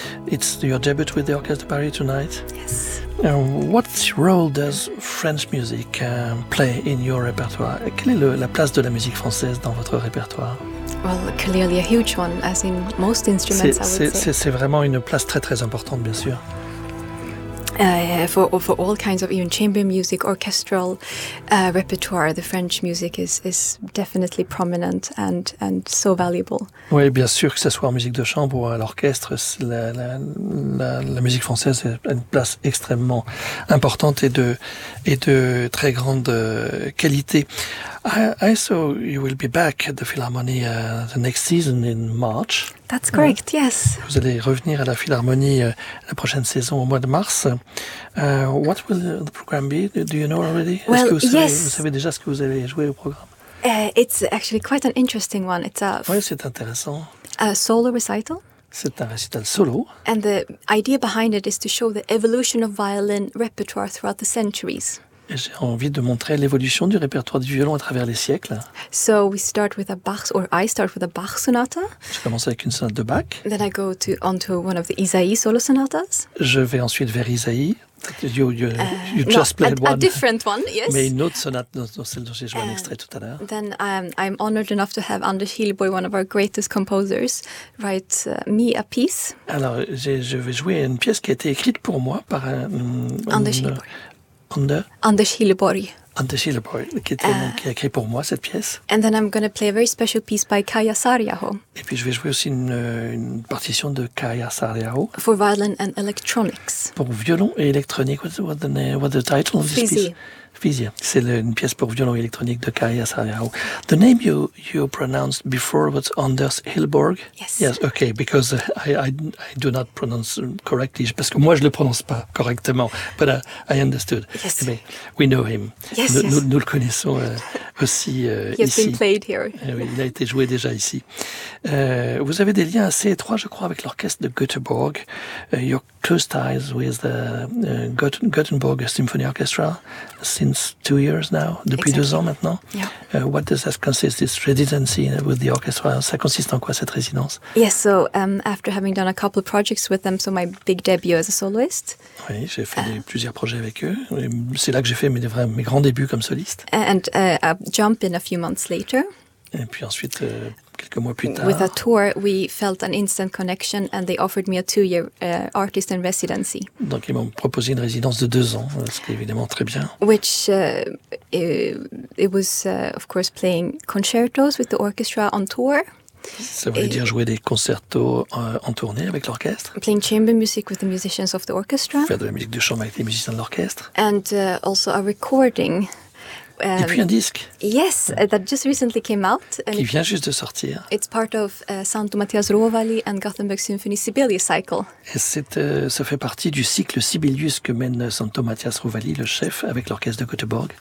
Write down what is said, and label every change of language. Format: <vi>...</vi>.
<en>It's your debut with the Orchestre de Paris tonight. Yes. What role does French music play in your repertoire?</en> <fr>Quelle est la place de la musique française dans votre répertoire?</fr> <en>Well, clearly a huge one, as in most instruments, I would say.</en> <fr>C'est vraiment une place très très importante, bien sûr.</fr> <en>For all kinds of even chamber music, orchestral repertoire, the French music is definitely prominent and so valuable.</en> <fr>Oui, bien sûr, que ce soit en musique de chambre ou à l'orchestre, la musique française a une place extrêmement importante et de très grande qualité.</fr> <en>I saw you will be back at the Philharmonie the next season in March. That's correct, yes.</en> <fr>Vous allez revenir à la Philharmonie la prochaine saison au mois de mars.</fr> <en>What will the program be? Do you know already? Well, yes.</en> <fr>Vous savez déjà ce que vous allez jouer au programme?</fr> <en>It's actually quite an interesting one.</en> <fr>Oui, c'est intéressant.</fr> <en>A solo recital.</en> <fr>C'est un récital solo.</fr> <en>And the idea behind it is to show the evolution of violin repertoire throughout the centuries.</en> <fr>J'ai envie de montrer l'évolution du répertoire du violon à travers les siècles.</fr> <en>So we start with a Bach, or I start with a Bach sonata.</en> <fr>Je commence avec une sonate de Bach.</fr> <en>Then I go onto one of the Isaïe solo sonatas.</en> <fr>Je vais ensuite vers Isaïe.</fr> <en>You just played a different one, yes.</en> <fr>Mais une autre sonate, celle dont j'ai joué un extrait tout à l'heure.</fr> <en>Then I'm honored enough to have Anders Hillboy, one of our greatest composers, write me a piece.</en> <fr>Alors, je vais jouer une pièce qui a été écrite pour moi par Anders Hillboy. Anders Hillerborg, qui a écrit pour moi cette pièce.</fr> <en>And then I'm going to play a very special piece by Kaija Saariaho.</en> <fr>Et puis je vais jouer aussi une partition de Kaija Saariaho.</fr> <en>For violin and electronics.</en> <fr>Pour violon et électronique.</fr> <en>What's the title of this</en> <fr>Physi.</fr> <en>Piece? Physia.</en> <fr>C'est une pièce pour violon et électronique de Kaija Saariaho.</fr> <en>The name you pronounced before was Anders Hillerborg? Yes. Yes, okay, because I do not pronounce correctly,</en> <fr>parce que moi je ne le prononce pas correctement,</fr> <en>but I understood. Yes. But we know him. Yes,</en> <fr>nous le connaissons aussi</fr> <en>he has</en> <fr>ici.</fr> <en>Been played here.</en> <fr>Oui, il a été joué déjà ici. Vous avez des liens assez étroits, je crois, avec l'orchestre de Göteborg.</fr> <en>Your close ties with the Göteborg Symphony Orchestra since 2 years now, depuis exactly.</en> <fr>2 ans maintenant.</fr> <en>Yeah. What does that consist, this residency with the orchestra?</en> <fr>Ça consiste en quoi, cette résidence?</fr> <en>Yes, so after having done a couple of projects with them, so my big debut as a soloist.</en> <fr>Oui, j'ai fait plusieurs projets avec eux. C'est là que j'ai fait mes grands débuts comme soliste.</fr> <en>And a jump in a few months later.</en> <fr>Et puis ensuite, quelques mois plus tard.</fr> <en>With a tour, we felt an instant connection and they offered me a 2-year artist in residency.</en> <fr>Donc ils m'ont proposé une résidence de 2 ans, ce qui est évidemment très bien.</fr> <en>Which it was of course playing concertos with the orchestra on tour.</en> <fr>Ça voulait dire jouer des concertos en tournée avec l'orchestre.</fr> <en>Playing chamber music with the musicians of the orchestra.</en> <fr>Faire de la musique de chambre avec les musiciens de l'orchestre.</fr> <en>And also a recording.</en> <fr>Et puis un disque.</fr> <en>Yes, that just recently came out.</en> <fr>Qui vient juste de sortir.</fr> <en>It's part of Santo Matthias Ruovali and Gothenburg Symphony Sibelius cycle.</en> <fr>Et ça fait partie du cycle Sibelius que mène Santo Matthias Ruovali, le chef, avec l'orchestre de Göteborg.</fr>